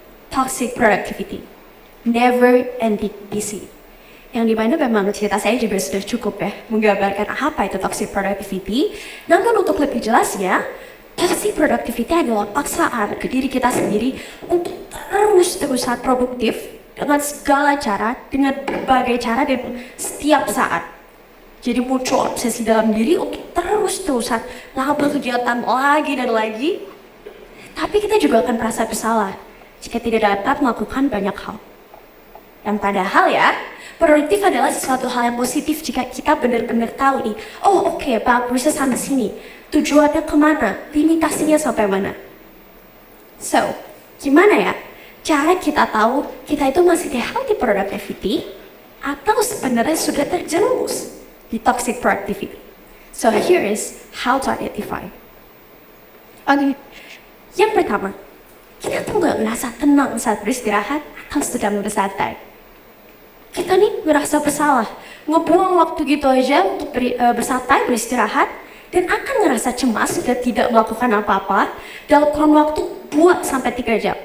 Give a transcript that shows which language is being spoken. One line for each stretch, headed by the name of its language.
English: Toxic productivity, never ending busy.
Indonesian: Yang dimana memang cerita saya juga sudah cukup ya menggambarkan apa itu toxic productivity. Namun untuk lebih jelasnya, toxic productivity adalah paksaan ke diri kita sendiri untuk terus-terusan produktif dengan segala cara, dengan berbagai cara dan setiap saat. Jadi muncul obsesi dalam diri untuk terus-terusan melakukan kegiatan lagi dan lagi. Tapi kita juga akan merasa bersalah jika tidak dapat melakukan banyak hal. Dan padahal ya, produktif adalah sesuatu hal yang positif jika kita benar-benar tahu nih, oh oke, bagusnya sampai sini, tujuannya kemana, limitasinya sampai mana. So, gimana ya cara kita tahu kita itu masih di healthy productivity atau sebenarnya sudah terjerumus di toxic productivity?
English: So here is how to identify.
Indonesian: Oke, yang pertama, kita tuh nggak merasa tenang saat beristirahat atau sedang bersantai. Kita nih ngerasa bersalah, ngebuang waktu gitu aja untuk bersantai, beristirahat, dan akan ngerasa cemas dan tidak melakukan apa-apa dalam kurun waktu 2-3 jam.